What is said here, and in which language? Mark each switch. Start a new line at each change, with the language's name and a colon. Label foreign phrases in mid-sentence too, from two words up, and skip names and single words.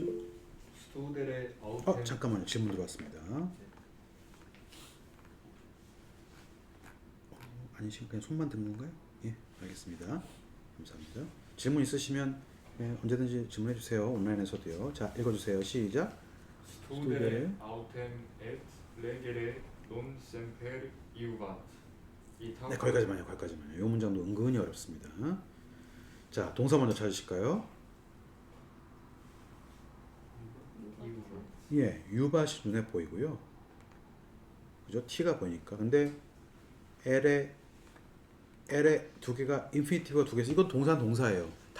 Latin: studere autem.
Korean: 잠깐만요. 질문 들어왔습니다. 아니시면 그냥 손만 드는 건가요? 예, 알겠습니다. 감사합니다. 질문 있으시면 언제든지 질문해 주세요. 온라인에서도요. 자, 읽어주세요. 시작.
Latin: Studere autem et legere non semper iubat.
Korean: 네, 거기까지만요. 이 문장도 은근히 어렵습니다. 자, 동사 먼저 찾으실까요? 예, 유밭이 눈에 보이고요. 그죠? T가 보이니까. 근데 L에 두 개가 인피니티브가 두 개서 이건 동사예요.